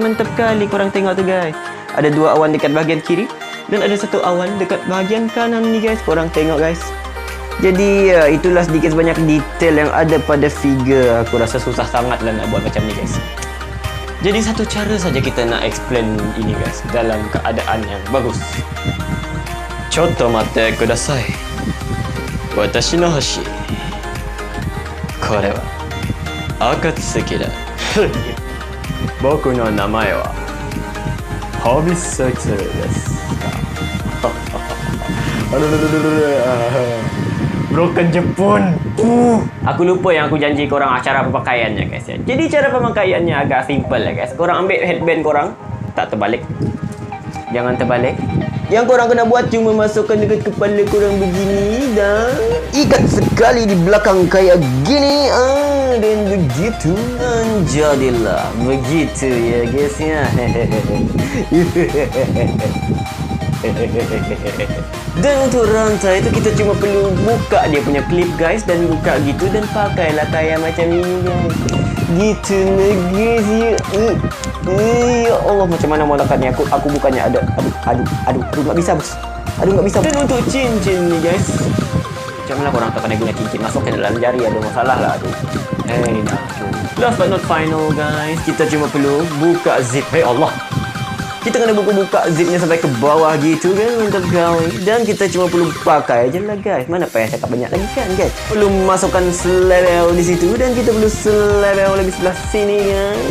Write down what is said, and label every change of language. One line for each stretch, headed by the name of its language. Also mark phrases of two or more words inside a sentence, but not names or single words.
Malay: Mantap kali korang tengok tu guys. Ada 2 awan dekat bahagian kiri dan ada 1 awan dekat bahagian kanan ni guys. Korang tengok guys. Jadi itulah sedikit sebanyak detail yang ada pada figure. Aku rasa susah sangat lah nak buat macam ni guys. Jadi satu cara saja kita nak explain ini guys dalam keadaan yang bagus.
Japanese: ちょっと待ってください。私の星. これは暁だ. Boku no namae wa Hobisatsu desu.
Malay: Broken Jepun. Aku lupa yang aku janji korang cara pemakaiannya guys ya. Jadi cara pemakaiannya agak simple ya guys. Korang ambil headband korang, tak terbalik. Jangan terbalik. Yang korang kena buat cuma masukkan dekat kepala korang begini dan ikat sekali di belakang kayak gini. Dan begitu jadilah begitu ya guys ya. Dan untuk rantai itu kita cuma perlu buka dia punya clip guys, dan buka gitu dan pakailah kayak macam ini guys. Gitu guys ya. Ya Allah, macam mana molekatnya? Aku bukannya ada. Aduh,
Indonesian: nggak bisa bos.
Malay: Aduh,
Indonesian: nggak bisa.
Malay: Dan untuk cincin nih guys, macam mana korang tak kena guna cincin masuk ke dalam jari? Ada masalah lah. Aduh. Nah.
English: Last but not final guys,
Malay: kita cuma perlu buka zip. Hey Allah, kita kena buka zipnya sampai ke bawah gitu kan untuk kali. Dan kita cuma perlu pakai aja lah guys. Mana payah cakap banyak lagi kan guys. Perlu masukkan selebel di situ dan kita perlu selebel lagi sebelah sini guys.